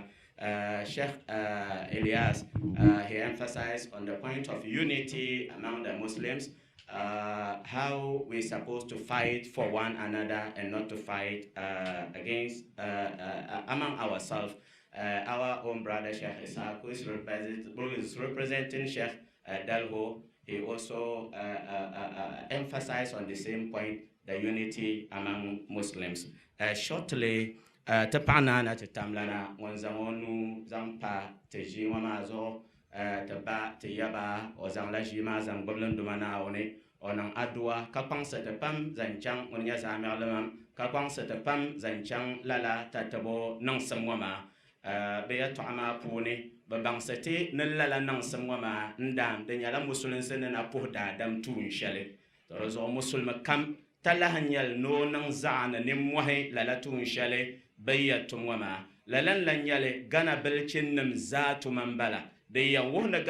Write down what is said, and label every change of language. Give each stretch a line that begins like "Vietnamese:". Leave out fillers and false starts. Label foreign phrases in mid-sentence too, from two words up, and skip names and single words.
English: Sheikh Elias, he emphasized on the point of unity among the Muslims, how we're supposed to fight for one another and not to fight against among ourselves. Our own brother Sheikh Ishaq, who is representing Sheikh Dalho, he also emphasized on the same point, the unity among Muslims.
Dagbani: Shortly, te paɣa na te tamlana ŋun zaŋ o nuu zaŋ pa te ʒii ŋɔ maa zuɣu te ba te yaba o zaŋla ʒii maa zaŋ gbibili nduma Naawuni o niŋ aduwa ka kpaŋsi ti pam zaŋ chaŋ ŋun nyɛ zaɣ'miɣili mam ka kpaŋsi ti pam zaŋ chaŋ lala tatabo niŋsim ŋɔ maa bɛ yɛltɔɣa maa puuni bɛ baŋsiti ni lala niŋsim ŋɔ maa n-daam di nyɛla musulinsi ni na puhi daadam tuun shɛli di zuɣu musulmi kam ta lahi nyɛli ni o niŋ zaɣa ni nimmɔhi lala tuun shɛli bɛ yɛtum ŋɔ maa lala n-la nyɛli Ghana bilichinnim zaatu man bala di yɛn wuhi ni